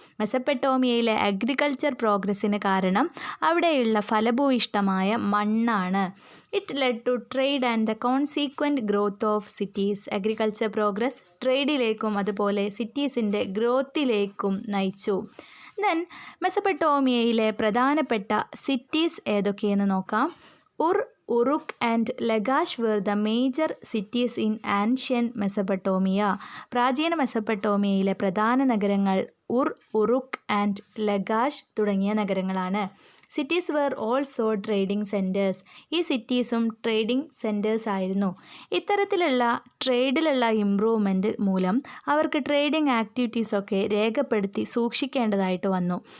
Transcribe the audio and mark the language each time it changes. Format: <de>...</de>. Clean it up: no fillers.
<ml>മെസപ്പൊട്ടാമിയയിലെ agriculture പ്രോഗ്രസ്സിന് കാരണം അവിടെയുള്ള ഫലഭൂയിഷ്ടമായ മണ്ണാണ്.</ml> <en>It led to trade and the consequent growth of cities.</en> <ml>Agriculture progress ട്രേഡിലേക്കും അതുപോലെ സിറ്റീസിൻ്റെ ഗ്രോത്തിലേക്കും നയിച്ചു. ദെൻ മെസപ്പൊട്ടാമിയയിലെ പ്രധാനപ്പെട്ട സിറ്റീസ് ഏതൊക്കെയെന്ന് നോക്കാം.</ml> <en>Uruk and Lagash were the major cities in ancient Mesopotamia.</en> <ml>പ്രാചീന മെസപ്പൊട്ടാമിയയിലെ പ്രധാന നഗരങ്ങൾ ഉറുക്ക് ആൻഡ് ലഗാഷ് തുടങ്ങിയ നഗരങ്ങളാണ്.</ml> <en>Cities were also trading centres.</en> <ml>ഈ സിറ്റീസും ട്രേഡിംഗ് സെൻറ്റേഴ്സ് ആയിരുന്നു. ഇത്തരത്തിലുള്ള ട്രേഡിലുള്ള ഇമ്പ്രൂവ്മെൻറ്റ് മൂലം അവർക്ക് ട്രേഡിംഗ് ആക്ടിവിറ്റീസൊക്കെ രേഖപ്പെടുത്തി സൂക്ഷിക്കേണ്ടതായിട്ട് വന്നു.</ml>